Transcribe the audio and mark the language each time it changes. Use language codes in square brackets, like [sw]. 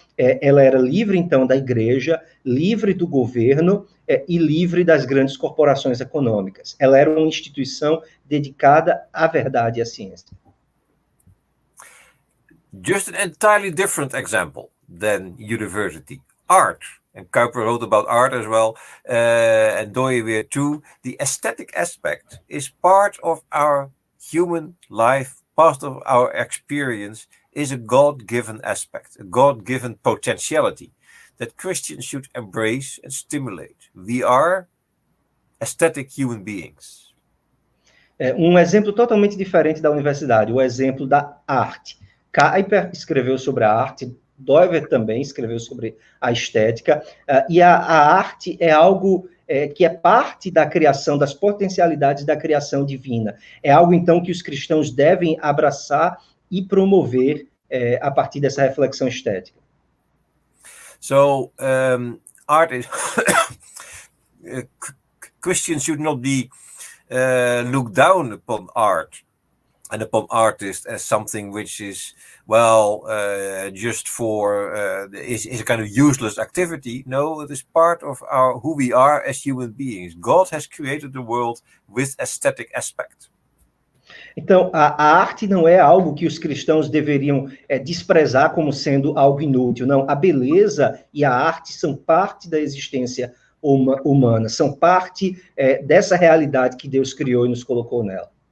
[pt] Ela era livre, então, da igreja, livre do governo e livre das grandes corporações econômicas. Ela era uma instituição dedicada à verdade e à ciência. [en] Just an entirely different example than university. Art. And Kuyper wrote about art as well, and Doyeweer too. The aesthetic aspect is part of our human life, part of our experience, is a God-given aspect, a God-given potentiality that Christians should embrace and stimulate. We are aesthetic human beings. [pt] Um exemplo totalmente diferente da universidade, o exemplo da arte. Kuyper escreveu sobre a arte, Govert também escreveu sobre a estética, e a arte é algo que é parte da criação, das potencialidades da criação divina. É algo, então, que os cristãos devem abraçar e promover a partir dessa reflexão estética. [en] So, art is... Christians should not be looked down upon art and upon artists as something which is, well, just for, is a kind of useless activity. No, it is part of who we are as human beings. God has created the world with aesthetic aspect. [pt] Então, a arte não é algo que os cristãos deveriam desprezar como sendo algo inútil. Não, a beleza e a arte são parte da existência humana, são parte dessa realidade que Deus criou e nos colocou nela.